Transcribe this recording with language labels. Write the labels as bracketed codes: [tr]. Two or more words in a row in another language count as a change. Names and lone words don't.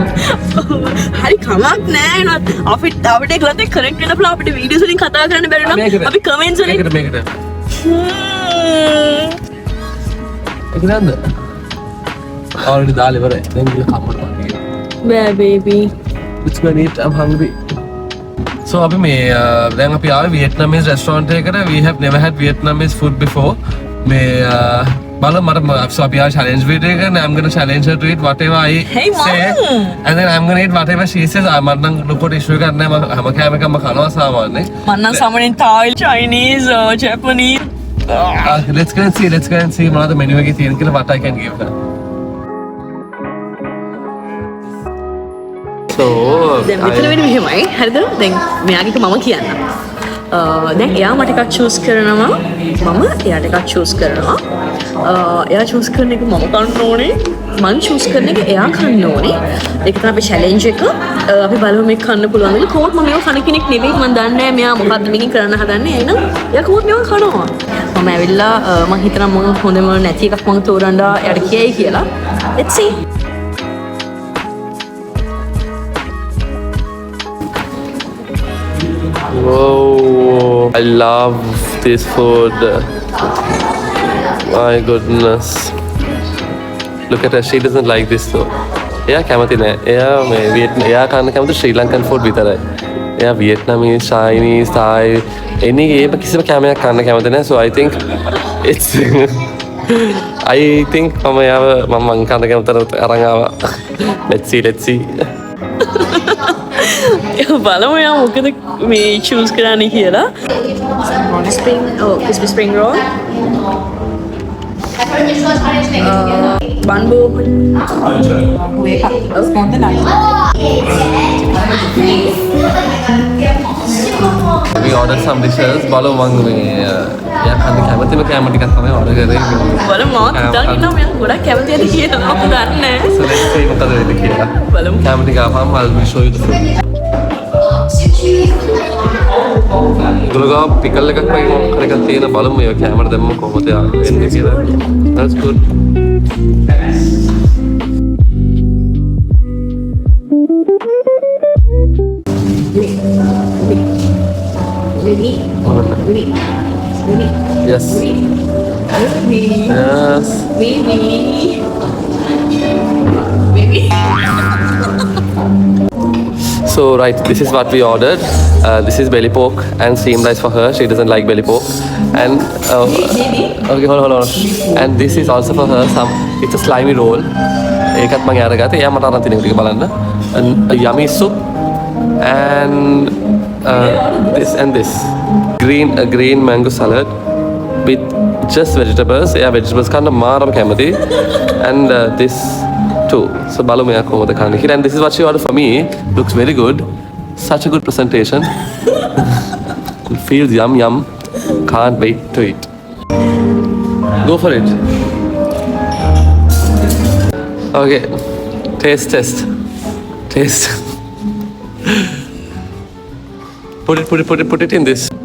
[si] හරි කමක් නැහැ නේද? අපිට ඒකලත් කනෙක්ට් වෙන්න පුළුවන්. අපිට වීඩියෝස් වලින් කතා කරන්න බැරි නම් අපි කමෙන්ට්ස් වලින් මේකට ඒක නේද? already දාලා ඉවරයි. දැන් ගිහලා කම්මඩ වගේ. බෑ බේබි. [en] Let's go and eat. I'm hungry. So [si] අපි මේ දැන් අපි ආවේ Vietnamese restaurant එකකට. [en] We have never had Vietnamese food before. [si] මේ බලමු මට so අපි ආවේ [en] challenge video [si] එක. [en] I'm going to challenge her to eat whatever I Hey, say. Mom. And then I'm going to eat whatever she says. [si] මට නම් ලොකුට issue එකක් නැහැ. මම හැම කෑම එකක්ම කනවා සාමාන්‍යයෙන්. මන්නම් සාමාන්‍යයෙන් Thai, Chinese, Japanese. [en] Let's go and see [si] මොනවද menu එකේ තියෙන කියලා [en] what I can give her. So [si] දැන් මෙතන වෙන්නේ මෙහෙමයි. හරිද? දැන් මෙයාගේ එක මම කියන්නම්. දැන් එයා මට එකක් චූස් කරනවා. මම එයාට එකක් චූස් කරනවා. එයා චූස් කරන එක මම කන්න ඕනේ. මං චූස් කරන එක එයා කන්න ඕනේ. ඒක තමයි අපේ challenge එක. අපි බලමු මේක කන්න පුළුවන් කියලා. කොහොමද මම මේක කන කෙනෙක් නෙවෙයි. මම දන්නේ නැහැ මෙයා මොකක්ද මේකෙන් කරන්න හදන්නේ. එහෙනම් එයා කොහොමද මේක කනවා. මම ඇවිල්ලා මම හිතනවා මම හොඳම නැති එකක් මම තෝරන්න එයාට කියයි කියලා. [en] Let's see. Whoa, I love this food. My goodness. Look at her, she doesn't like this though. [si] එයා කැමති නෑ. එයා කන්න කැමති ශ්‍රී ලංකන් food විතරයි. එයා Vietnamese, Chinese, Thai ඒම කිසිම කැමයක් කන්න කැමති නෑ. [en] So I think it's [si] මම එයාව මම කන්න කැමතට අරන් ආවා. [en] Let's see. [si] බලමු යා මොකද මේ චූස් කරන්නේ කියලා. [en] crispy spring roll. Bun bowl. We ordered some dishes. [si] බලමු මම මේ එයා කන්න කැමතිම කැම ටිකක් තමයි order කරේ. බලමු මම හිතන් ඉන්නවා මෙයා ගොඩක් කැමති ඇති කියලා. මම දන්නේ නැහැ. [en] So let's see [si] මොකද වෙන්නේ කියලා. බලමු. කැම ටික ආපම [en] I'll show you the food. [si] ගොල්ගා පිකල් එකක් වගේ මොකක් හරි එකක් තියෙන බලමු ඒක කැමරට දැම්ම කොහොමද වෙන්නේ කියලා. [en] That's good. Yes. Yes. So right, this is what we ordered. This is belly pork and steamed rice for her. She doesn't like belly pork. And okay, hold on. And this is also for her. It's a slimy roll. [si] ඒකත් මම අරගත්තා. එයා මට අරන් තියෙන ටික බලන්න. [en] A yummy soup and this green mango salad with just vegetables. [si] එයා vegetables කන්න මාරම කැමති. [en] And this too. [si] So බලමු එයා කොහොමද කන්නේ කියලා. [en] And this is what she ordered for me. Looks very good. Such a good presentation. Feels yum. Can't wait to eat. Go for it. Okay. Taste. Put it in this.